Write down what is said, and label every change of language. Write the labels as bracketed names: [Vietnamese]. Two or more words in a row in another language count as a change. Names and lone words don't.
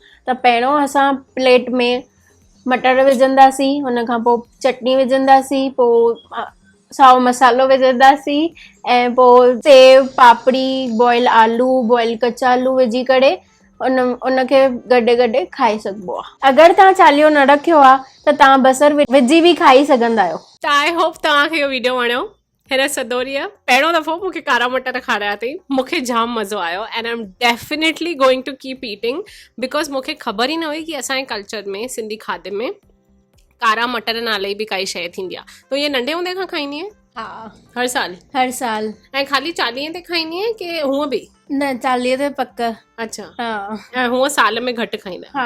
[Sindhi] त पहिरियों असां प्लेट में मटर विझंदासीं, हुन खां पोइ चटनी विझंदासीं, पोइ साओ मसालो विझंदासीं, ऐं पोइ सेव, पापड़ी, बॉइल आलू, बॉइल कचा आलू विझी करे उनखे गॾे खाई सघिबो आहे। अगरि तव्हां चालीहो न रखियो आहे त तव्हां बसर विझी बि खाई सघंदा आहियो। त [English] I hope [Sindhi] तव्हांखे इहो वीडियो वणियो। हिन सदोरीअ पहिरियों दफ़ो मूंखे कारा मटर खाराया अथई, मूंखे जाम मज़ो आयो [English] and I am definitely going to keep eating because [Sindhi] मूंखे ख़बर ई न हुई कि असांजे कल्चर में, सिंधी खाधे में कारा मटर नाले जी बि काई शइ थींदी आहे। तो इहे नंढे हूंदे खां खाईंदी आहीं? हा, हर साल। ऐं ख़ाली 40 ते खाईंदी आहीं कि हूअं बि? न, 40 ते पक। अच्छा। हा। ऐं हूअं साल में घटि खाईंदा आहियो?